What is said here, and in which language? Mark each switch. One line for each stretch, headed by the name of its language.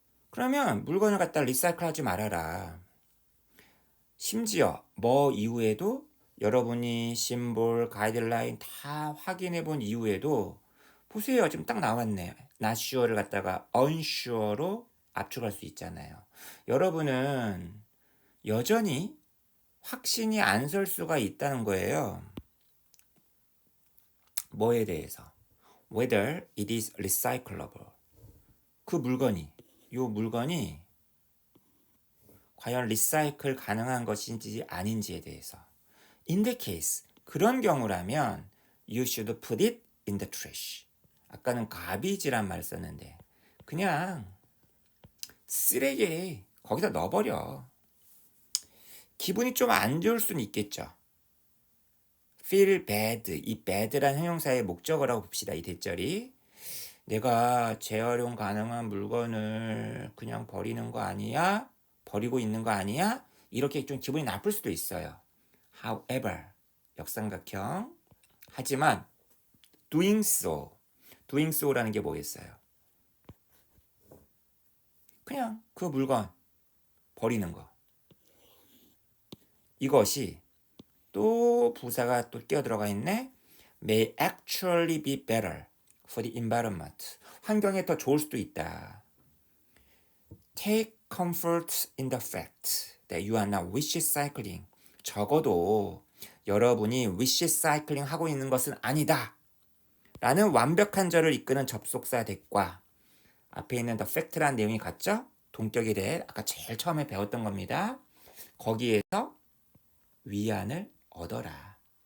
Korean: 그러면 물건을 갖다 리사이클 하지 말아라. 심지어 뭐 이후에도 여러분이 심볼, 가이드라인 다 확인해 본 이후에도 보세요. 지금 딱 나왔네. not sure를 갖다가 unsure로 압축할 수 있잖아요. 여러분은 여전히 확신이 안 설 수가 있다는 거예요. 뭐에 대해서?
English: Whether it is recyclable.
Korean: 요 물건이 과연 리사이클 가능한 것인지 아닌지에 대해서.
English: In the case,
Korean: 그런 경우라면
English: you should put it in the trash.
Korean: 아까는 garbage란 말 썼는데 그냥 쓰레기 거기다 넣어버려. 기분이 좀 안 좋을 수는 있겠죠. feel bad, 이 bad란 형용사의 목적어라고 봅시다. 이 대절이 내가 재활용 가능한 물건을 그냥 버리는 거 아니야? 버리고 있는 거 아니야? 이렇게 좀 기분이 나쁠 수도 있어요. However, 역삼각형. 하지만 doing so라는 게 뭐겠어요? 그냥 그 물건 버리는 거. 이것이 또 부사가 또 끼어들어가 있네.
English: May actually be better for the environment.
Korean: 환경에 더 좋을 수도 있다.
English: Take comfort in the fact that you are not wish cycling.
Korean: 적어도 여러분이 wish cycling 하고 있는 것은 아니다. 라는 완벽한 절을 이끄는 접속사 that과 앞에 있는 the fact라는 내용이 같죠? 동격이 that 아까 제일 처음에 배웠던 겁니다. 거기에서 위안을 얻어라.